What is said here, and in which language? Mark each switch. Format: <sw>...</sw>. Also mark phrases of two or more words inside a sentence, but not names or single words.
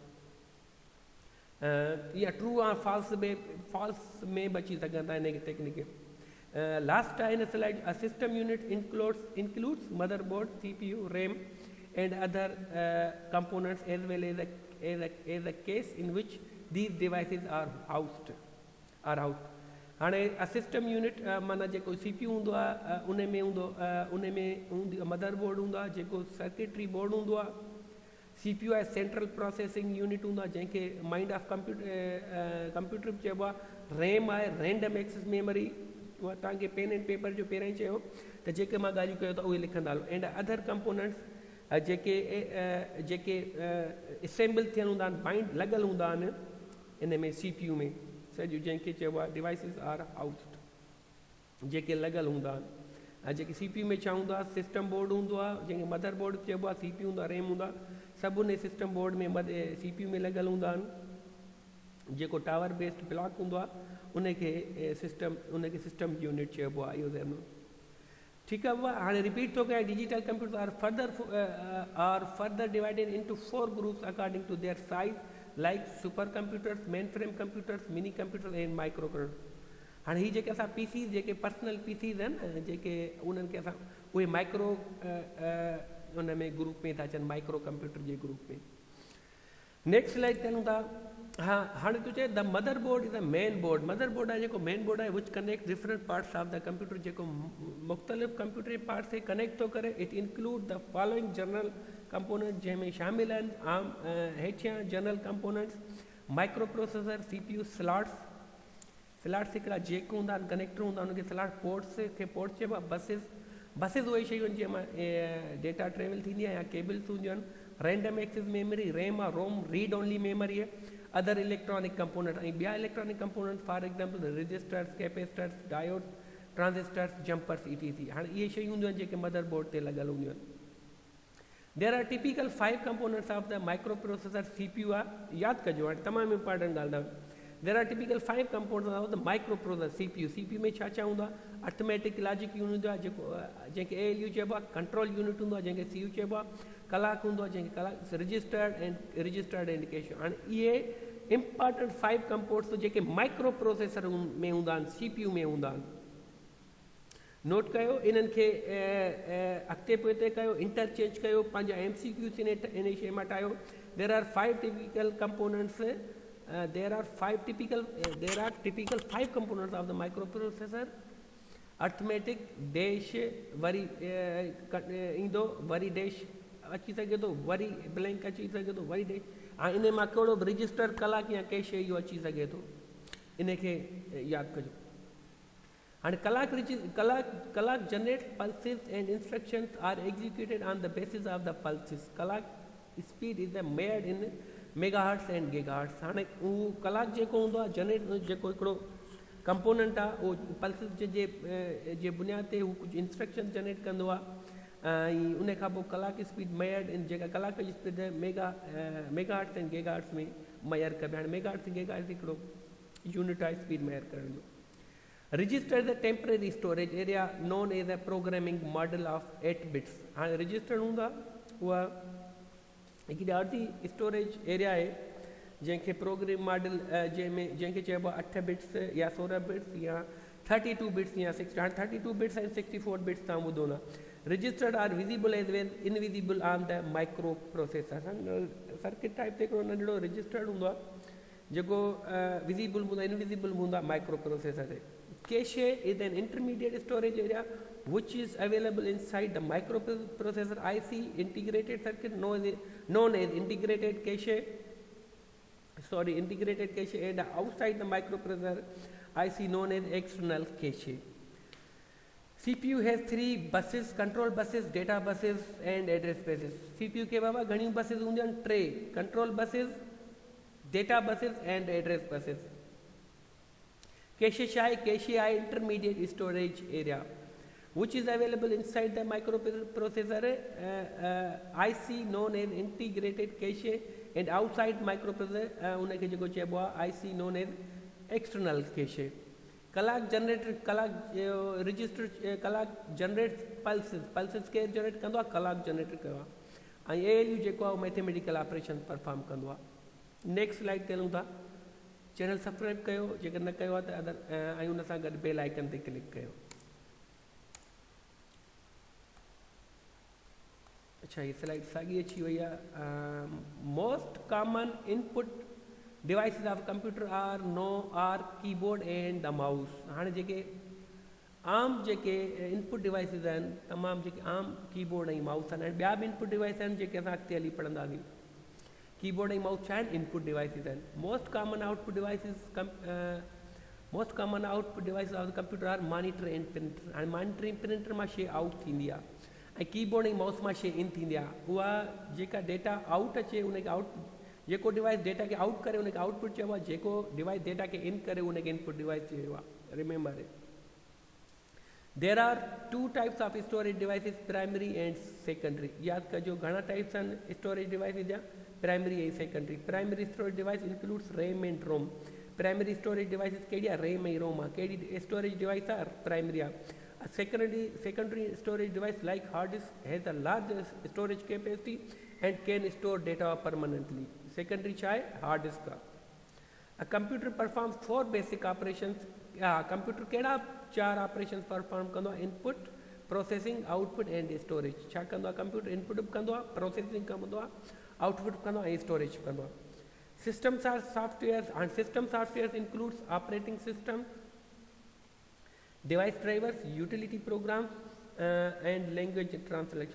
<sd>या ट्रू और फॉल्स में बची सघंदा इन टेक्निक। लास्ट आहे इन स्लाइड,</sd> <en>a system unit includes motherboard, CPU, RAM and other components as well as a case in which these devices are housed.</en> <sd>हाँ</sd> <en>system unit</en> <sd>माना जेको CPU हूंदो आहे उन में हूंदो मदरबोर्ड हूंदो आहे, जेको</sd> <en>circuitry board</en> <sd>हूंदो आहे। CPU आहे</sd> <en>central processing unit</en> <sd>हूंदो आहे जंहिंखे</sd> <en>mind of computer</en> <sd>बि चइबो आहे।</sd> <en>रैम आहे random access memory,</en> <sd>उहा तव्हांखे</sd> <en>pen and paper</en> <sd>जो पहिरियों ई चयो त जेके मां ॻाल्हियूं कयो त उहे लिखंदा हलो।</sd> <en>and other components</en> <sd>जेके असेंबल थियल हूंदा आहिनि, बाइंड लॻल हूंदा आहिनि इन में CPU में सॼो, जंहिंखे चइबो आहे</sd> <en>devices are housed,</en> <sd>जेके लॻल हूंदा आहिनि। ऐं जेके CPU में छा हूंदो आहे,</sd> <en>system board</en> <sd>हूंदो आहे जंहिंखे</sd> <en>mother board</en> <sd>चइबो आहे, CPU हूंदो आहे, रैम हूंदो आहे, सभु उन</sd> <en>system board</en> <sd>में CPU में लॻल हूंदा आहिनि। जेको</sd> <en>tower based block</en> <sd>हूंदो आहे उनखे</sd> <en>system unit</en> <sd>चइबो आहे। इहो ज़हन में ठीकु आहे। बाबा हाणे रिपीट थो कयां,</sd> <en>digital computer are further divided into 4 groups according to their size, like super computers, main frame computers, mini computer and micro computer.</en> <sd>हाँ ही जेके असां पीसीज़ जेके</sd> <en>personal PCs</en> <sd>आहिनि जेके उन्हनि खे असां उहे माइक्रो उन में ग्रुप में था अचनि,</sd> <en>micro computer</en> <sd>जे ग्रुप में।</sd> <en>next slide</en> <sd>कयूं था। हाँ हाणे तूं चए</sd> <en>the mother board is the main board. mother board</en> <sd>आहे जेको</sd> <en>main board आहे which connect different parts of the computer,</en> <sd>जेको मुख़्तलिफ़</sd> <en>computer parts</en> <sd>खे कनेक्ट थो करे।</sd> <en>it include the following general component,</en> <sd>जंहिंमें शामिल आहिनि आम हेठियां</sd> <en>general components, micro processor,</en> <sd>सीपीयू, स्लॉट्स हिकिड़ा जेक हूंदा आहिनि, कनेक्टर हूंदा आहिनि, उनखे</sd> <en>slot ports</en> <sd>खे पोर्ट चइबो आहे। बसिस उहे शयूं आहिनि जंहिंमां</sd> <en>data travel</en> <sd>थींदी आहे या केबल्स हूंदियूं आहिनि।</sd> <en>random access memory, RAM आहे, ROM read only memory आहे। other electronic component</en> <sd>ऐं ॿिया</sd> <en>electronic component for example registers, capacitors, diode, transistors, jumpers, ETC.</en> <sd>हाणे इहे शयूं हूंदियूं आहिनि जेके</sd> <en>mother board</en> <sd>ते लॻल हूंदियूं आहिनि।</sd> <en>there are typical 5 components of the micro processor.</en> <sd>CPU आहे, यादि कजो हाणे तमामु इंपॉर्टेंट ॻाल्हि आहे।</sd> <en>there are typical 5 components of the micro processor CPU</en> <sd>में छा छा हूंदो आहे?</sd> <en>arithmetic logic unit</en> <sd>हूंदो आहे जेको जंहिंखे ALU चइबो आहे,</sd> <en>control unit</en> <sd>हूंदो आहे जंहिंखे CU चइबो आहे, क्लॉक हूंदो आहे जंहिंखे क्लॉक,</sd> <en>registered and cache.</en> <sd>हाणे इहे</sd> <en>important 5 components</en> <sd>जेके</sd> <en>micro processor</en> <sd>में हूंदा आहिनि, CPU में हूंदा आहिनि। नोट कयो, इन्हनि खे अॻिते पोइते कयो, इंटरचेंज कयो, पंहिंजा MCQs इन शइ मां ठाहियो।</sd> <en>there are 5 typical components there are typical 5 components of the microprocessor.</en> <sd>अर्थमेटिक डैश वरी ईंदो, वरी डैश अची सघे थो, वरी ब्लैंक अची सघे थो, वरी डैश। हाणे इन मां कहिड़ो बि रजिस्टर, क्लॉक या कैश इहो अची सघे थो, इनखे यादि कजो।</sd> <en>हाणे clock generate pulses and instructions are executed on the basis of the pulses. clock speed is the measured in megahertz and gigahertz.</en> <sd>हाणे उहो क्लॉक जेको हूंदो आहे जनरेट, जेको हिकिड़ो कंपोनेंट आहे उहो पल्सिस जे बुनियाद ते हू कुझु इंस्ट्रक्शन जनरेट कंदो आहे ऐं उन खां पोइ</sd> <en>clock speed measured in,</en> <sd>जेका क्लॉक जी स्पीड</sd> <en>megahertz and gigahertz</en> <sd>में मेयर कबी। हाणे मेगाहर्ट्ज़ ऐं गीगाहर्ट्ज़ हिकिड़ो यूनिट आहे स्पीड मेयर करण जो।</sd> <en>register is the temporary storage area known as a programming model of 8 bits.</en> <sd>हाणे रजिस्टर हूंदा उहा हिकिड़ी अर्धी</sd> <en>storage area</en> <sd>आहे जंहिंखे</sd> <en>program model</en> <sd>जंहिंखे चइबो आहे 8 बिट्स या 16 बिट्स या 32 बिट्स या 6। हाणे 32 बिट्स ऐं 64 बिट्स तव्हां ॿुधो न।</sd> <en>registered are visible as well invisible on the micro processor. circuit type</en> <sd>ते हिकिड़ो नंढिड़ो रजिस्टर्ड हूंदो आहे जेको विज़िबल हूंदो आहे, इनविज़िबल हूंदो आहे</sd> <en>micro processor</en> <sd>ते।</sd> <en>cache is an intermediate storage area which is available inside the microprocessor IC integrated circuit known as integrated cache and outside the microprocessor IC known as external cache. CPU has 3 buses, control buses, data buses and address buses.</en> <sd>CPU के बाबा घणियूं</sd> <en>buses</en> <sd>हूंदियूं आहिनि,</sd> <en>3 control buses, data buses and address buses. Cache</en> <sd>छा आहे?</sd> <en>Cache आहे intermediate storage area which is available inside the microprocessor IC known as integrated cache and outside microprocessor</en> <sd>उनखे जेको चइबो आहे</sd> <en>IC known as external cache. clock generator, clock register, clock generate pulses</en> <sd>के जनरेट कंदो आहे,</sd> <en>clock generator</en> <sd>कयो आहे ऐं ALU जेको आहे</sd> <en>mathematical operation perform</en> <sd>कंदो आहे।</sd> <en>next slide</en> <sd>ते हलूं था। चैनल सब्सक्राइब कयो जेकर न कयो आहे त ऐं उन सां गॾु</sd> <en>bell icon</en> <sd>ते क्लिक कयो।</sd> <hi>अच्छा ये</hi> <sd>स्लाइड साॻी अची वई आहे।</sd> <en>most common input devices of computer are keyboard and the mouse.</en> <sd>हाणे जेके आम जेके</sd> <en>input devices</en> <sd>आहिनि, तमामु जेके आम कीबोर्ड ऐं माउस आहिनि, ॿिया बि</sd> <en>input device</en> <sd>आहिनि जेके असां अॻिते हली पढ़ंदासीं। कीबोर्ड ऐं माउस छा आहिनि?</sd> <en>input devices</en> <sd>आहिनि।</sd> <en>most common output devices of the computer are monitor and printer.</en> <sd>हाणे मॉनिटर ऐं प्रिंटर मां शइ आउट थींदी आहे ऐं कीबोर्ड ऐं माउस मां शइ इन थींदी आहे। उहा जेका</sd> <en>data out</en> <sd>अचे उनखे आउट, जेको डिवाइस डेटा खे आउट करे उनखे आउटपुट चइबो आहे, जेको डिवाइस डेटा खे इन करे उनखे</sd> <en>input device</en> <sd>चइबो आहे।</sd> <en>remember it. there are 2 types of storage devices, primary and secondary.</en> <sd>यादि कजो घणा टाइप्स आहिनि</sd> <en>storage devices</en> <sd>जा? प्राइमरी ऐं सेकेंडरी।</sd> <en>primary storage device includes RAM and ROM. primary storage device</en> <sd>कहिड़ी आहे? रैम ऐं रोम आहे। कहिड़ी</sd> <en>storage device</en> <sd>आहे? प्राइमरी आहे।</sd> <en>Secondary storage device like hard disk has a large storage capacity and can store data permanently.</en> <sd>Secondary छा आहे?</sd> <en>hard disk</en> <sd>आहे।</sd> <en>A computer performs 4 basic operations.</en> <sd>कंप्यूटर कहिड़ा 4 ऑपरेशंस परफॉर्म कंदो आहे?</sd> <en>input, processing, output and storage.</en> <sd>छा कंदो आहे कंप्यूटर? इनपुट बि कंदो आहे, प्रोसेसिंग कंदो आहे, आउटपुट बि कंदो आहे ऐं स्टोरेज बि कंदो आहे।</sd> <en>systems are software and system software includes operating system, device drivers, utility program and language translation.</en>